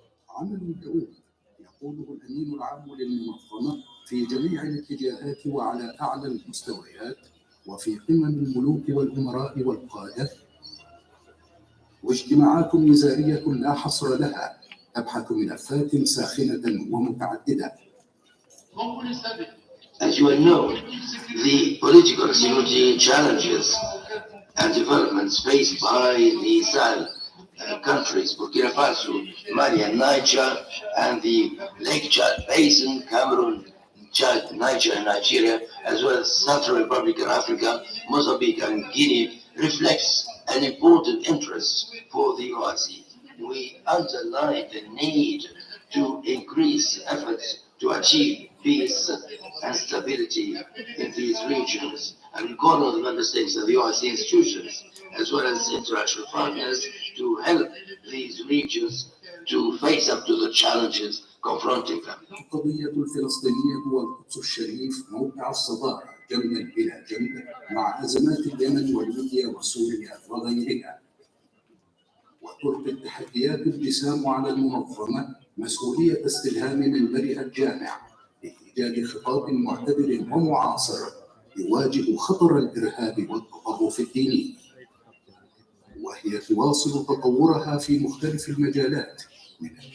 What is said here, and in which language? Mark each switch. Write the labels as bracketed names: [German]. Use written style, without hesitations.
[Arabic] عمل دؤوب يقوده الأمين العام للمنظمة في جميع الاتجاهات وعلى أعلى المستويات وفي قمم الملوك والأمراء والقادة، واجتماعات وزارية لا حصر لها تبحث ملفات ساخنة ومتعددة. [English] As you well know, the political security challenges and developments faced by the Sahel countries, Burkina Faso, Mali and Niger, and the Lake Chad Basin, Cameroon, Chad, Niger and Nigeria, as well as Central Republic of Africa, Mozambique and Guinea, reflects an important interest for the OIC. We underline the need to increase efforts to achieve peace and stability in these regions, and we call on the member states of the OIC institutions as well as international partners to help these regions to face up to the challenges confronting them. [Arabic] القضية الفلسطينية والقدس الشريف موقع الصدارة جنبا إلى جنب مع أزمات اليمن وليبيا وسوريا وغيرها، وتلقي التحديات الجسام على المنظمة مسؤولية استلهام منبرها الجامع لإيجاد خطاب معتدل ومعاصر يواجه خطر الإرهاب والتطرف الديني، وهي تواصل تطورها في مختلف المجالات من